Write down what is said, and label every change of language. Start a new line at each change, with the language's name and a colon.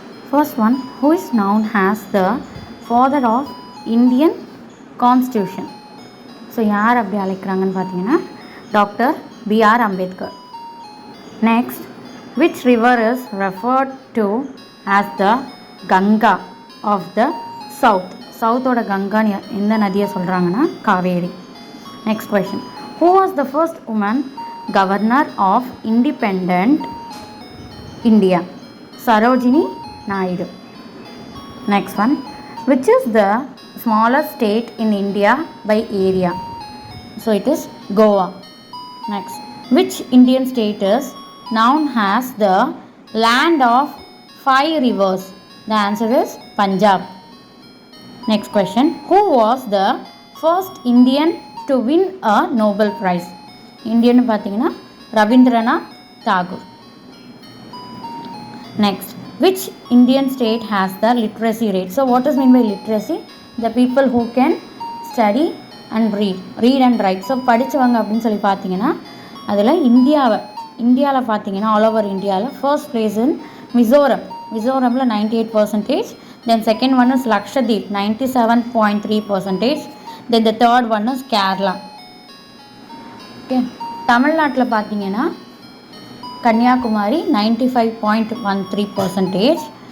English: First one, who is known as the father of Indian Constitution?
Tamil: So யார் அப்படி அழைக்கிறாங்கன்னு பார்த்தீங்கன்னா doctor PR Ambedkar.
English: Next, which river is referred to as the Ganga of the south?
Tamil: சவுத்தோட கங்கான்னு எந்த நதியை சொல்கிறாங்கன்னா Kaveri.
English: Next question, who was the first woman governor of independent India?
Tamil: Sarojini Naidu.
English: Next one, which is the smallest state in India by area? So it is Goa. Next, which Indian state is known as the land of 5 rivers? The answer is Punjab. Next question, who was the first Indian to win a Nobel Prize?
Tamil: Indian பார்த்தீங்கன்னா Rabindranath Tagore.
English: Next, which Indian state has the literacy rate? So what is mean by literacy? The people who can study and read and write.
Tamil: So படித்தவங்க அப்படின்னு சொல்லி பார்த்தீங்கன்னா அதில் இந்தியாவில் பார்த்தீங்கன்னா
English: all over
Tamil: இந்தியாவில்
English: first place in
Tamil: மிசோரமில் 98%.
English: Then second one is Lakshadweep 97.3%. Then the third one is Kerala. Okay,
Tamil: தமிழ்நாட்டில் பார்த்தீங்கன்னா
English: Kanyakumari 95.13%.